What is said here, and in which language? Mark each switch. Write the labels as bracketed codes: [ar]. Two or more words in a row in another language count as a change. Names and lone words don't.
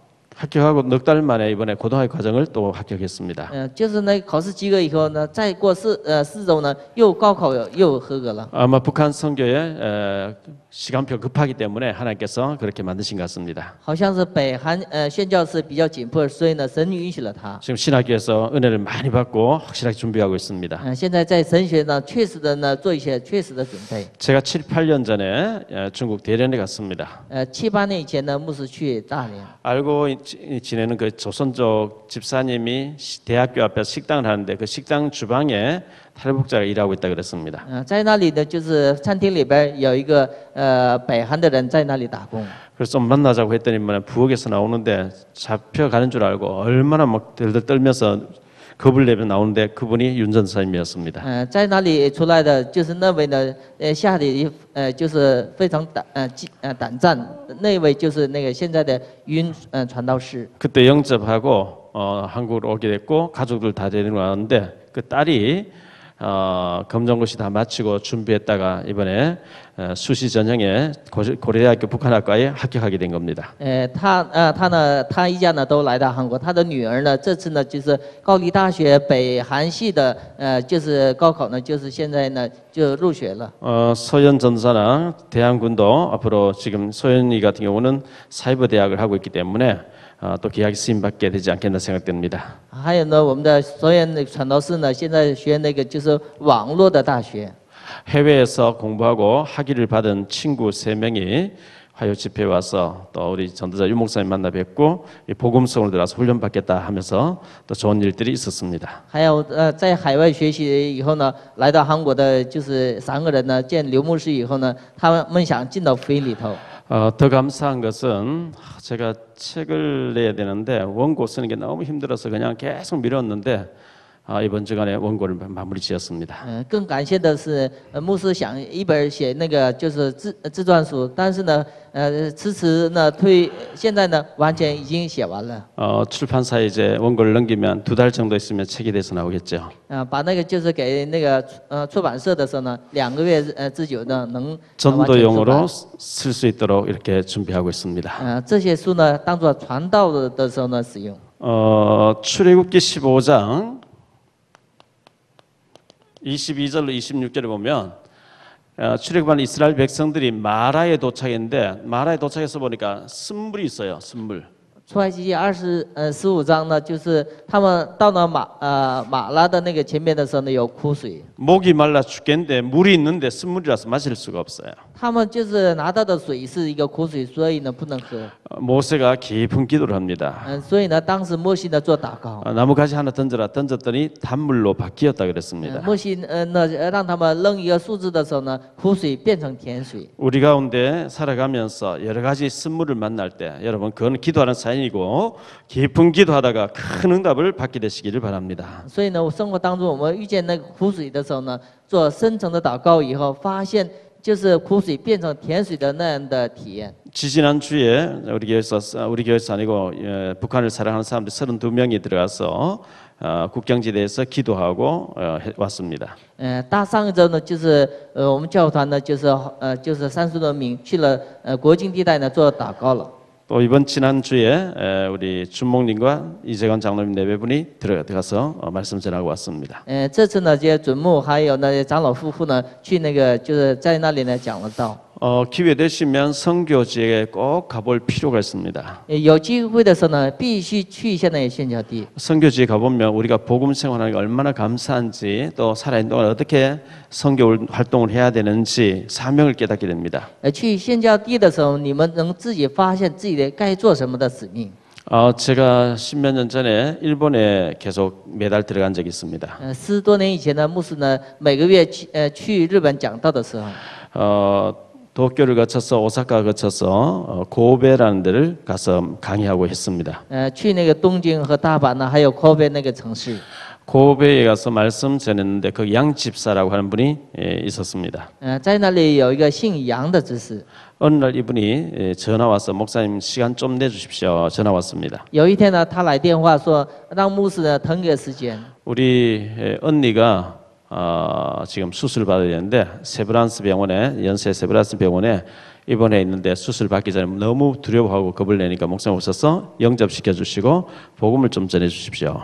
[ko] 합격하고 넉 달 만에 이번에 고등학교 과정을 또 합격했습니다. [zh] 就是那考试及格以后呢，再过4周呢，又高考又合格了。 [ko] 아마 북한 선교의 시간표 급하기 때문에 하나님께서 그렇게 만드신 것 같습니다. [zh] 好像是北韩宣教是比较紧迫，所以呢，神允许了他。 [ko] 지금 신학교에서 은혜를 많이 받고 확실하게 준비하고 있습니다. [zh] 现在在神学呢，确实的呢做一些确实的准备。 [ko] 제가 7, 8년 전에 중국 대련에 갔습니다. [zh] 7、8 年以前呢，牧师去大连。 [ko] 알고 지내는 그 조선족 집사님이 대학교 앞에 식당을 하는데 그 식당 주방에 탈북자가 일하고 있다 그랬습니다. [zh] 在那里呢，就是餐厅里边有一个北韩的人在那里打工。 [ko] 그래서 좀 만나자고 했더니만 부엌에서 나오는데 잡혀가는 줄 알고 얼마나 막 들들 떨면서 겁을 내며 나오는데 그분이 윤 전사님이었습니다. [zh] 在那里出来的就是那位呢，下里就是非常胆战，那位就是那个现在的윤传道士。 [ko] 그때 영접하고 한국으로 오게 됐고 가족들 다 데리고 왔는데 그 딸이 검정고시 다 마치고 준비했다가 이번에 수시 전형에 고려대학교 북한학과에 합격하게 된 겁니다. [zh] 他一家呢都来到韩国，他的女儿呢这次呢就是高丽大学北韩系的就是高考呢就是现在呢就入学了。 [ko] 소연 전사나 대한군도 앞으로 지금 소연이 같은 경우는 사이버 대학을 하고 있기 때문에 또 귀하게 쓰임 받게 되지 않겠나 생각됩니다. [zh] 还有呢，我们的所有的传道士呢，现在学那个就是网络的大学。 [ko] 해외에서 공부하고 학위를 받은 친구 3명이 화요 집회에 와서 또 우리 전도자 유 목사님 만나 뵙고 복음성으로 들어가서 훈련 받겠다 하면서 또 좋은 일들이 있었습니다. [zh] 还有在海外学习以后呢，来到韩国的就是3个人呢，见刘牧师以后呢，他们想进到福音里头。 [ko] 더 감사한 것은 제가 책을 내야 되는데 원고 쓰는 게 너무 힘들어서 그냥 계속 미뤘는데 이번 주간에 원고를 마무리 지었습니다. [zh] 更感谢的是，牧师想一本写那个就是自传书，但是呢，迟迟呢现在呢完全已经写完了。 [ko] 출판사에 이제 원고를 넘기면 2달 정도 있으면 책이 돼서 나오겠죠. [zh] 把那个就是给那个出版社的时候呢，2个月之久呢能完全出版。 [ko] 전도용으로 쓸 수 있도록 이렇게 준비하고 있습니다. [zh] 这些书呢当做传道的时候呢使用。 [ko] 출애굽기 15장 22절로 26절에 보면 출애굽한 이스라엘 백성들이 마라에 도착했는데 마라에 도착해서 보니까 쓴물이 있어요. 쓴물. [zh] 出埃及记15章呢，就是他们到了马拉的那个前面的时候呢，有枯水。 [ko] 목이 말라 죽겠는데 물이 있는데 쓴물이라서 마실 수가 없어요. [zh] 他们就是拿到的水是一个苦水，所以呢不能喝。 [ko] 모세가 깊은 기도를 합니다. [zh] 所以呢，当时摩西呢做祷告。 [ko] 나무가지 하나 던졌더니 단물로 바뀌었다 그랬습니다. [zh] 摩西让他们扔一个树枝的时候呢，苦水变成甜水。 [ko] 우리 가운데 살아가면서 여러 가지 쓴물을 만날 때 여러분 그건 기도하는 사인이고 깊은 기도하다가 큰 응답을 받게 되시기를 바랍니다. [zh] 所以呢，生活当中我们遇见那个苦水的时候呢，做深层的祷告以后，发现就是苦水变成甜水的那样的体验。 [ko] 지지난 주에 우리 교회에서 아니고 북한을 사랑하는 사람들 32명이 들어가서 국경지대에서 기도하고 왔습니다. [zh] 大上一周呢，就是我们教团呢，就是30多名去了国境地带呢做祷告了。 [ko] 또 이번 지난 주에 우리 준목님과 이재관 장로님 4분이 들어가서 말씀 전하고 왔습니다. [zh] 这次呢，这些准牧还有那些长老夫妇呢，去那个就是在那里呢讲了道。 [ko] 기회 되시면 선교지에 꼭 가볼 필요가 있습니다. [zh] 有机会的时候呢，必须去现在宣教地。 [ko] 선교지에 가보면 우리가 복음 생활하는 게 얼마나 감사한지 또 살아있는 동안 어떻게 선교 활동을 해야 되는지 사명을 깨닫게 됩니다. [zh] 去宣教地的时候，你们能自己发现自己的该做什么的使命。 [ko] 제가 10몇 년 전에 일본에 계속 매달 들어간 적이 있습니다. [zh] 10 多年以前呢，牧师呢每个月去日本讲道的时候， [ko] 도쿄를 거쳐서 오사카 거쳐서 고베라는 데를 가서 강의하고 했습니다. [zh] 去那个东京和大阪呢，还有 Kobe 那个城市。 [ko] 고베에 가서 말씀 전했는데 그 양 집사라고 하는 분이 있었습니다. [zh] 在那里有一个姓杨的执事。 [ko] 어느 날 이분이 전화 와서 목사님 시간 좀 내주십시오. 전화 왔습니다. [zh] 有一天呢，他来电话说让牧师呢腾给时间。 [ko] 우리 언니가 지금 수술 받아야 되는데 세브란스 병원에 연세 세브란스 병원에 입원해 있는데 수술 받기 전에 너무 두려워하고 겁을 내니까 목사님 오셔서 영접시켜 주시고 복음을 좀 전해 주십시오.